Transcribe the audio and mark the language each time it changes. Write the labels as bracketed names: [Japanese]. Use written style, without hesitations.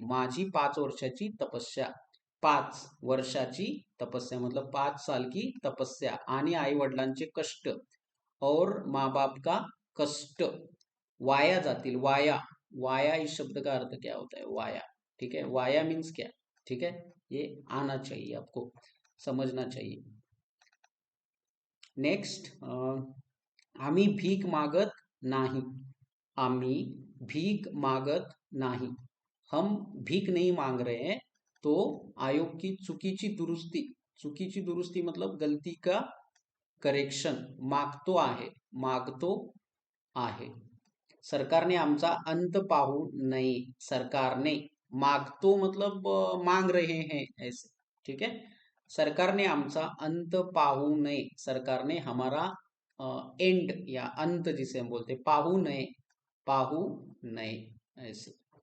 [Marathi] माझी 5 वर्षाची तपस्या। 5 वर्षाची तपस्या [Hindi] मतलब 5 साल की तपस्या [Marathi] आणि आई वडिलांचे कष्ट [Hindi] और माँ बाप का कष्ट [Marathi] वाया जातील। [Hindi] वाया, वाया इस शब्द का अर्थ क्या होता है, वाया। ठीक है, वाया मीन्स क्या। ठीक है, ये आना चाहिए आपको, समझना चाहिए। [Marathi] नेक्स्ट, आम्ही भीक मागत नाही। आम्ही भीक मागत नाही, [Hindi] हम भीख नहीं मांग रहे हैं। तो आयोग की [Marathi] चुकीची दुरुस्ती, चुकीची दुरुस्ती [Hindi] मतलब गलती का करेक्शन [Marathi] मागतो आहे, मागतो आहे। सरकारने आमचा अंत पाहू नये। [Hindi] सरकारने, [Marathi] मागतो [Hindi] मतलब मांग रहे हैं ऐसे। ठीक है, [Marathi] सरकारने आमचा अंत पाहू नये, [Hindi] सरकारने हमारा एंड या अंत जिसे हम बोलते, [Marathi] पाहू नये, पाहू नये [Hindi] ऐसे।